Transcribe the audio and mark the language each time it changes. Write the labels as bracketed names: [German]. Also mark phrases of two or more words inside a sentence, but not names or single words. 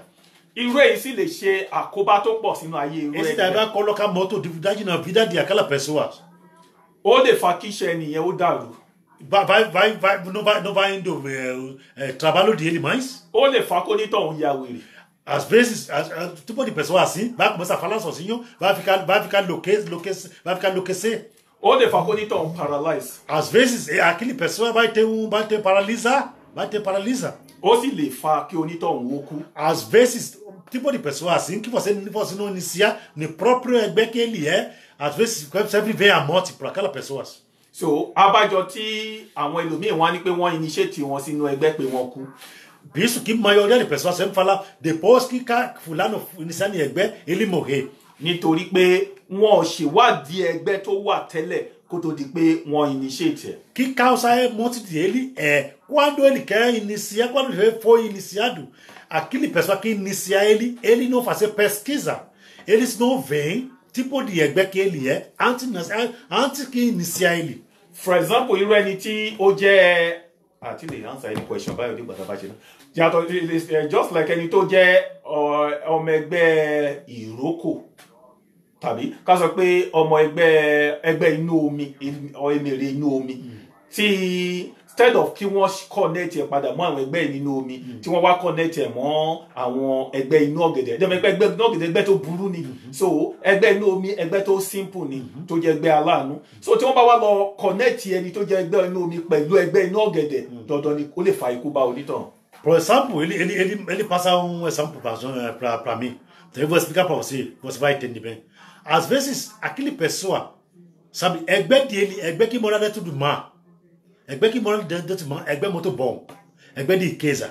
[Yoruba] Irú èyí sì lè ṣe àkóbá tó pọ̀ sínú ayé irú ẹgbẹ́. [Portuguese] Isso vai colocar muito dificuldade na vida de aquela pessoa. [Yoruba] Ó lè fa kí iṣẹ́ ẹnìyẹn ó dàrú. [Portuguese] Não vai indo trabalho dele mais. [Yoruba] Ó lè fa kó nítọ̀hún ya wèrè. [Portuguese] Às vezes, tipo de pessoa assim, vai começar a falar sozinho, vai ficar enlouquecer. [Yoruba] Ó lè fa kó nítọ̀hún paralyze. [Portuguese] Às vezes, aquele pessoa vai ter paralisa. [Yoruba] Ó sì lè fa kí onítọ̀hún ó kú. [Portuguese] Às vezes, tipo de pessoa assim, que você não inicia no próprio ẹgbẹ́ que ele é, às vezes sempre vem a morte para aquelas pessoas. [Yoruba] So, abájọ tí àwọn ẹlòmíín wá ní pé wọ́n initiate wọn sínú ẹgbẹ́ pé wọ́n kú. [Portuguese] Por isso que a maioria de pessoas sempre fala, depois que fulano iniciar em ẹgbẹ́, ele morrer. [Yoruba] nítorí pé wọn ò ṣèwádìí ẹgbẹ́ tó wà tẹ́lẹ̀ kó tó di pé wọ́n initiate ẹ̀. [Portuguese] Que causa é monte dele é quando ele quer iniciar, quando ele foi iniciado, aquele pessoa que inicia ele não fazer pesquisa. Eles não veem tipo de ẹgbẹ́ que ele é antes que iniciar ele. [English] For example, [Yoruba] irú ẹni tí ó jẹ́ àti lè [English] answer any question [Yoruba] báyọ̀ nígbà tá a bá ṣe náà. Yàtọ̀ [English] just like [Yoruba] ẹni tó jẹ́ ọmọ ẹgbẹ́ ìrókò tàbí ká sọ pé ọmọ ẹgbẹ́ inú omi emèrè inú omi tí [English] instead of [Yoruba] kí wọ́n connect ẹ̀ padà mọ́ àwọn ẹgbẹ́ nínú omi tí wọ́n wá connect ẹ̀ mọ́ àwọn ẹgbẹ́ inú ọ̀gẹ̀dẹ̀ ẹgbẹ́ inú ọ̀gẹ̀dẹ̀ ẹgbẹ́ tó burú ni so ẹgbẹ́ inú omi ẹgbẹ́ tó simple ni tó jẹ́ ẹgbẹ́ aláàánú so tí wọ́n bá wá lọ connect ẹni tó jẹ́ ẹgbẹ́ inú omi pẹ̀lú ẹgbẹ́ inú ọ̀gẹ̀dẹ̀ dandan ni ó lè fa ikú bá onítàn. [Portuguese] Por exemplo, ele passa exemplo para mim. Então eu vou explicar para você vai entender bem. Às vezes, aquele pessoa, sabe, ẹgbẹ́ dele, ẹgbẹ́ que mora dentro do mar. Ẹgbẹ́ que mora dentro do mar, ẹgbẹ́ muito bom. Ẹgbẹ́ de riqueza.